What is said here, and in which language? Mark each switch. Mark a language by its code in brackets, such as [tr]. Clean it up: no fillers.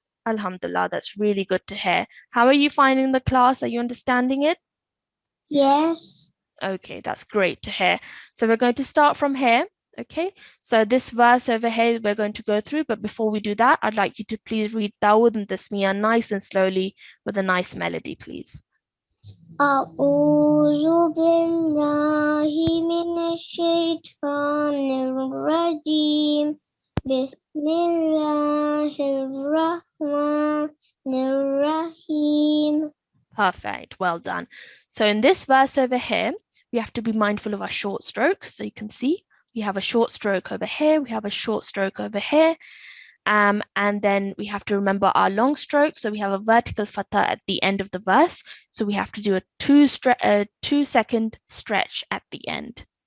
[en] Alhamdulillah, that's really good to hear. How are you finding the class? Are you understanding it? yes Okay, that's great to hear. So we're going to start from here. Okay, so this verse over here we're going to go through, but before we do that, I'd like you to please read Dawud and Tasmiyah nice and slowly with a nice melody, please. [ar] أعوذ بالله من الشيطان الرجيم بسم الله الرحمن الرحيم [en] Perfect, well done. So in this verse over here, we have to be mindful of our short strokes. So you can see we have a short stroke over here, we have a short stroke over here. And then we have to remember our long stroke. So we have a vertical fatha at the end of the verse. So we have to do a 2-second stretch at the end.